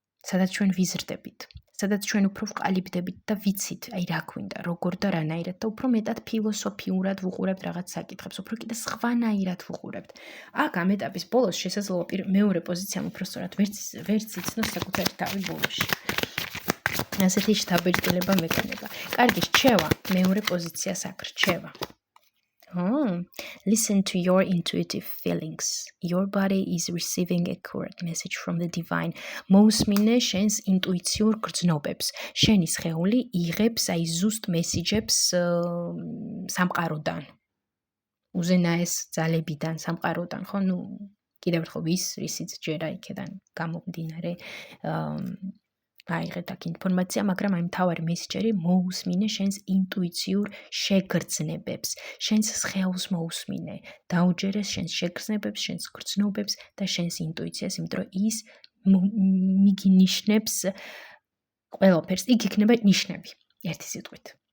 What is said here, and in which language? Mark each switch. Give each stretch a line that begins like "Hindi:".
Georgian: სადაც ჩვენ ვიზრდებით, სადაც ჩვენ უფრო ვყალიბდებით და ვიცით, აი რა გვინდა, როგორ და რანაირად და უფრო მეტად ფილოსოფიურად ვუყურებთ რაღაც საკითხებს, უფრო კიდე სხვანაირად ვუყურებთ. აქ ამ ეტაპის ბოლოს შესაძლოა მეორე პოზიციამ უფრო სწორად ვერც იცნოს საკუთარი თავი ბოლოში. ასეთი შთაბეჭდილება მექნება. კარგი, რჩევა, მეორე პოზიციას აქ რჩევა.
English: Listen to your intuitive feelings. Your body is receiving a accurate message from the divine.
Georgian: მოусმინე შენს ინტუიციურ გრძნობებს. შენი სხეული იღებს აი ზუსტ მესიჯებს სამყაროდან. უზენაეს ძალებიდან, სამყაროდან, ხო? ნუ კიდევ ერთხელ რისიც ჯერა იქედან გამომდინარე აიღეთ აქ ინფორმაცია, მაგრამ აი მთავარი მესიჯი მოусმინე შენს ინტუიციურ შეგრძნებებს, შენს სხეულს მოусმინე, დაუჯერეს შენს შეგრძნებებს, შენს გრძნობებს და შენს ინტუიციას, იმიტომ რომ ის მიგინიშნებს ყველაფერს, იქ იქნება ნიშნები, ერთი სიტყვით.